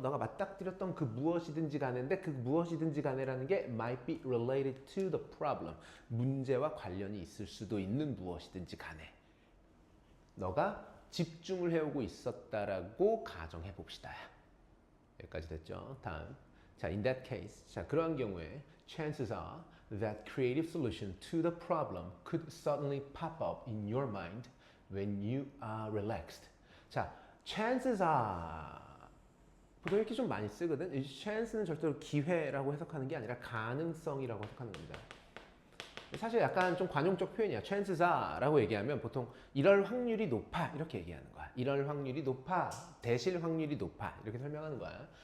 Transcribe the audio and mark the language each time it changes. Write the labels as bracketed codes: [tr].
[ko] 너가 맞닥뜨렸던 그 무엇이든지 간에인데 그 무엇이든지 간에라는 게 [en] might be related to the problem. [ko] 문제와 관련이 있을 수도 있는 무엇이든지 간에 너가 집중을 해오고 있었다라고 가정해 봅시다. 여기까지 됐죠? 다음. 자, [en] in that case. [ko] 자, 그러한 경우에 [en] chances are that creative solution to the problem could suddenly pop up in your mind when you are relaxed. [ko] 자, [en] chances are [ko] 보통 이렇게 좀 많이 쓰거든. 이 chance는 절대로 기회라고 해석하는 게 아니라 가능성이라고 해석하는 겁니다. 사실 약간 좀 관용적 표현이야. [en] chances are [ko] 라고 얘기하면 보통 이럴 확률이 높아 이렇게 얘기하는 거야. 이럴 확률이 높아, 되실 확률이 높아 이렇게 설명하는 거야.